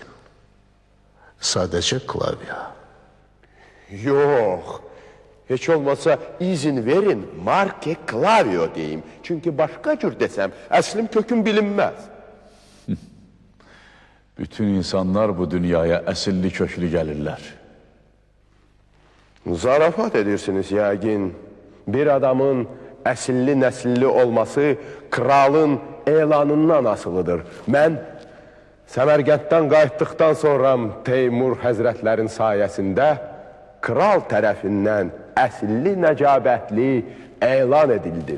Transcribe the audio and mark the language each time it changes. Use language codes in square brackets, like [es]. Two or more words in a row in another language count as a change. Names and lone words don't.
[tr] Sadece Klavya. yok. Hiç olmasa izin verin Marque Clavio diyeyim. Çünkü başka cür desem əslim köküm bilinmez. [az] Bütün insanlar bu dünyaya əsilli köklü gəlirlər. Zarafat edirsiniz yəqin. Bir adamın əsilli nəsilli olması kralın elanından asılıdır. Mən Səmərqənddən qayıtdıqdan sonra Teymur həzrətlərin sayəsində kral tərəfindən əsilli nəcabətli elan edildim.